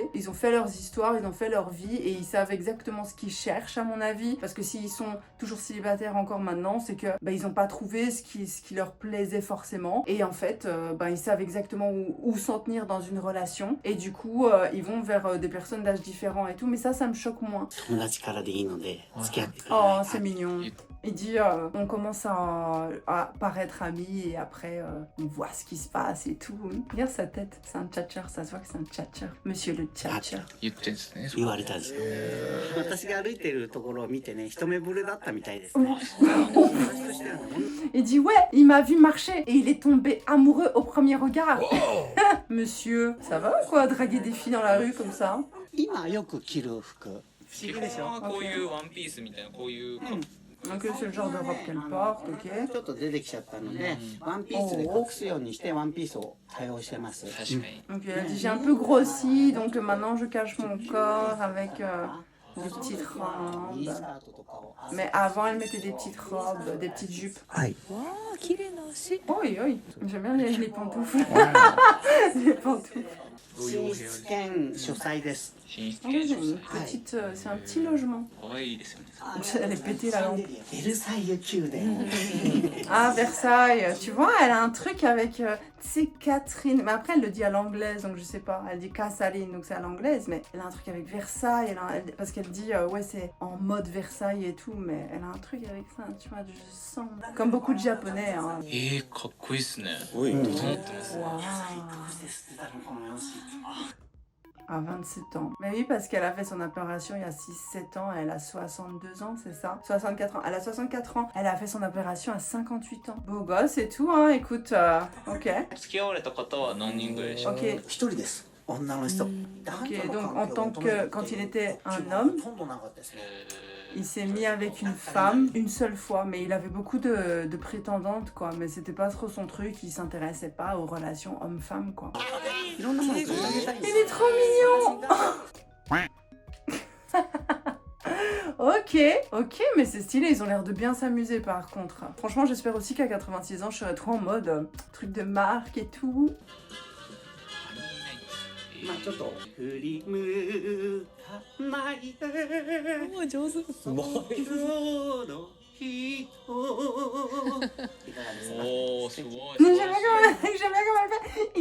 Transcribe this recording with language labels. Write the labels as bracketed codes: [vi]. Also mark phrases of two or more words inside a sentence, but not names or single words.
[fr] Ils ont fait leurs histoires, ils ont fait leur vie et ils savent exactement ce qu'ils cherchent, à mon avis. Parce que s'ils sont toujours célibataires encore maintenant, c'est que bah, ils n'ont pas trouvé ce qui leur plaisait forcément. Et en fait, bah, ils savent exactement où s'en tenir dans une relation. Et du coup, ils vont vers des personnes d'âge différents et tout. Mais ça me choque moins. [ja] 友達からでいいので付き合ってくだ [fr] Oh, [ja] さい [fr] c'est mignon. Il dit, on commence à paraître amis et après, on voit ce qui se passe et tout. Regarde sa tête, c'est un tchatcher, ça se voit que c'est un tchatcher. Monsieur le tchatcher. [ja] 言ってんですね言われたんですよ私が歩いてるところを見てね一目惚れだったみたいです [fr] Il dit, ouais, il m'a vu marcher et il est tombé amoureux au premier regard. Monsieur, ça va ou quoi, draguer des filles dans la rue comme ça? [ja] 今よく着る服基本はこういうワンピースみたいなこういう [fr] Donc c'est le genre de robe qu'elle porte, ok. [ja] ちょっと出てきちゃったのでワンピースで隠すようにしてワンピースを対応してます確かに [fr] Donc elle dit, j'ai un peu grossi, donc maintenant je cache mon corps avec des petites robes. [ja] いいスカートとかを [fr] Mais avant, elle mettait des petites robes, des petites jupes. [ja] はい [fr] Oui, oui. J'aime bien les pantoufles. Les pantoufles. [ja] 寝室兼書斎です寝室 [fr] Ah oui, [ja] 兼 [fr] c'est [ja] 書 [fr] une [ja] 斎 [fr] petite, c'est un petit logement. [ja] 可愛いですよね [fr] Elle est pétée la lampe. [ja] ベルサイユ宮殿 [fr] Ah, Versailles. Tu vois, elle a un truc avec, tu sais, Catherine. Mais après, elle le dit à l'anglaise, donc je sais pas. Elle dit Casaline, donc c'est à l'anglaise. Mais elle a un truc avec Versailles. Parce qu'elle dit, ouais, c'est en mode Versailles et tout. Mais elle a un truc avec ça, tu vois, je sens. Comme beaucoup de Japonais. Hein. [ja] かっこいいっすね [fr] Oui. [ja] 整ってますね [fr] Waouh. [ja] 捨てたのこの様子 [fr] À 27 ans. Mais oui, parce qu'elle a fait son opération il y a 6-7 ans, elle a 62 ans, c'est ça? 64 ans. Elle a 64 ans. Elle a fait son opération à 58 ans. Beau gosse et tout, hein, écoute, ok. [ja] 付き合われた方は何人ぐらいでしょう [fr] Ok, [ja] 一人です女の人 [fr] ok, donc en tant que, quand il était un homme, [ja] ほとんどなかったですね [fr] il s'est mis avec une femme une seule fois, mais il avait beaucoup de prétendantes, quoi. Mais c'était pas trop son truc, il s'intéressait pas aux relations homme-femme, quoi. [ja] いろんなものを取り上げたいんです [fr] Il est trop mignon. Ok, mais c'est stylé, ils ont l'air de bien s'amuser par contre. Franchement, j'espère aussi qu'à 86 ans, je serai trop en mode truc de marque et tout. [ja] まあちょっと振り向かないでおー上手その人いかがですかおおすごい [fr] J'aime bien comment elle fait.